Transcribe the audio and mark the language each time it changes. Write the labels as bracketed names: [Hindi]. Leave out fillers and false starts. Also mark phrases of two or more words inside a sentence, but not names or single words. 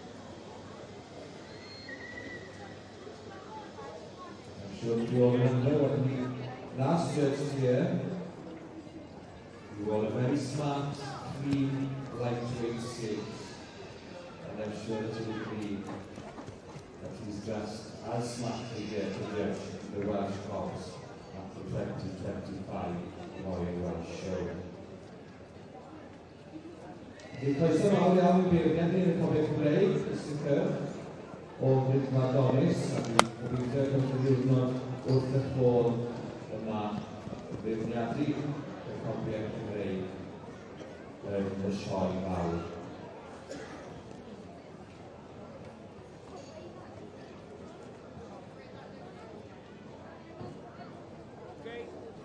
[English] I'm sure that you all remember when we last judged here, you were a very smart, clean, lightweight skate. And I'm sure that you will agree that he's dressed as smartly here to judge the Welsh Cobs at the 2025 Royal Welsh Show. [Welsh] Dwi'n croeso mawr iawn i beirniad ni yn y Coleg Cymreig, Mr Kirk, o Bryd Mardonis, a dwi'n gobeithio bod y ddiwrnod wrth y ffôn yma beirniadu y Coleg Cymreig yn y sioe fawr. [English] Okay.